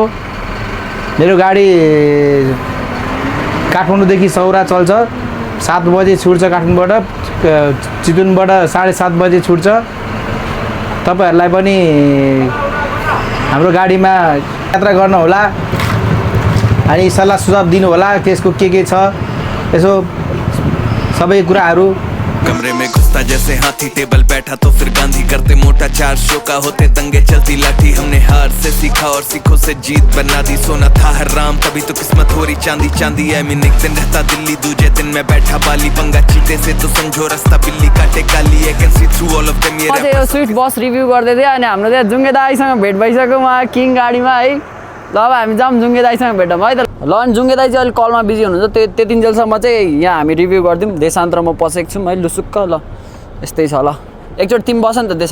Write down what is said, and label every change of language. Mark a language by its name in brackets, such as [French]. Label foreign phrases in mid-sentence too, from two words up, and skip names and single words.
[Nepali] मेरो गाडी काठमाडौँदेखि सौरा चल्छ, 7 बजे छुट्छ काठमाडौँबाट, चितवनबाट 7:30 बजे छुट्छ। तपाईहरुलाई पनि हाम्रो गाडीमा यात्रा गर्न होला अनि सल्लाह सुझाव दिनु होला त्यसको के छ यसो सबै कुराहरू। [Hindi] कमरे में घुसता जैसे हाथी, टेबल बैठा तो फिर गांधी, करते मोटा 4 शो का होते दंगे, चलती लाठी। हमने हार से सीखा और सीखों से जीत बना दी। सोना था हराम तभी तो किस्मत हो रही चांदी। एक दिन रहता दिल्ली, दूजे दिन में बैठा बाली। पंगा चीते से तो समझो रास्ता बिल्ली काटे काली। [English] I can see through all of them. [Nepali] ये यो स्विफ्ट बस रिभ्यू गर्दै थिए अनि हाम्रो त्यहाँ जुङ्गे दाइसँग भेट भइसक्यो उहाँ किङ गाडीमा है। ल अब हामी जाऊँ जुङ्गे दाइसँग भेटौँ है त। ल अनि जुङ्गे दाइ चाहिँ अहिले कलमा बिजी हुनुहुन्छ। त्यतिन्जेलसम्म चाहिँ यहाँ हामी रिभ्यू गरिदिउँ। देशान्त र म पसेको छु है लुसुक्क। ल यस्तै छ। ल एकचोटि तिमी बस नि त देशान्त।